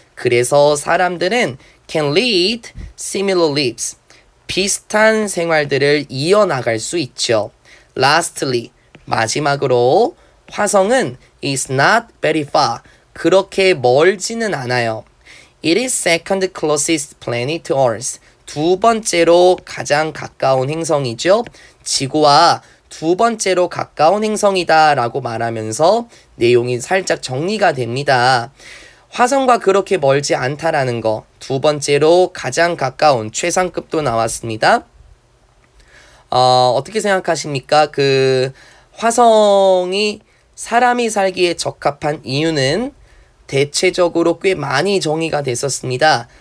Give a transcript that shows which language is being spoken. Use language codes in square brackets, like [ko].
[ko] 그래서 사람들은 [en] can lead similar lives, [ko] 비슷한 생활들을 이어나갈 수 있죠. [en] Lastly, [ko] 마지막으로 화성은 [en] is not very far, [ko] 그렇게 멀지는 않아요. [en] It is second closest planet to Earth, [ko] 두 번째로 가장 가까운 행성이죠. 지구와 두 번째로 가까운 행성이다 라고 말하면서 내용이 살짝 정리가 됩니다. 화성과 그렇게 멀지 않다라는 거, 두 번째로 가장 가까운, 최상급도 나왔습니다. 어떻게 생각하십니까? 그 화성이 사람이 살기에 적합한 이유는 대체적으로 꽤 많이 정의가 됐었습니다.